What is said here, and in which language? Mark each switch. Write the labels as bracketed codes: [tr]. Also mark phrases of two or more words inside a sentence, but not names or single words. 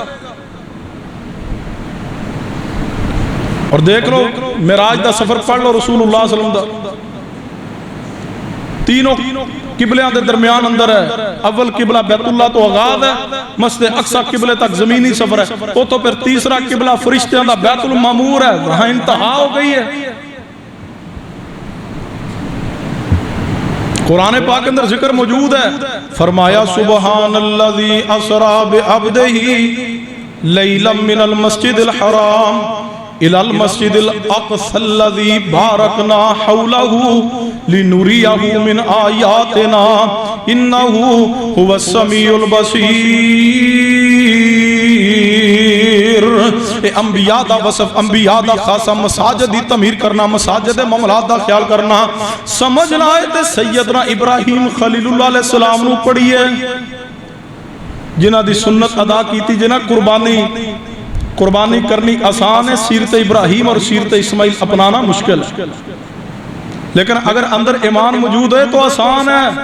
[pa] اور دیکھ لو معراج دا سفر پڑھ لو رسول اللہ [ar] صلی اللہ علیہ وسلم [pa] دا، تینوں قبلیاں دے درمیان اندر ہے۔ اول قبلہ بیت اللہ تو آغاز ہے، مسجد اقصی قبلے تک زمینی سفر ہے، وہ تو پھر تیسرا قبلہ فرشتیاں دا بیت المعمور ہے، وہاں انتہا ہو گئی ہے۔ قرآن پاک اندر ذکر موجود ہے، فرمایا [ar] سبحان الذی اسرا بعبدہ لیلا من المسجد الحرام الى المسجد الاقصى الذي باركنا حوله لنريه من آياتنا انه هو السميع البصير۔ [pa] اے انبیاء دا وصف، انبیاء دا خاصہ مساجد دی تعمیر کرنا، مساجد معاملات دا خیال کرنا۔ سمجھنا ہے تے سیدنا ابراہیم خلیل اللہ [ar] علیہ السلام [pa] نو پڑھیے، جنہ دی سنت ادا کی تھی، جنہ قربانی کرنی آسان ہے، سیرت ابراہیم اور سیرت اسماعیل اپنانا مشکل ہے، لیکن اگر اندر ایمان موجود ہے تو آسان ہے۔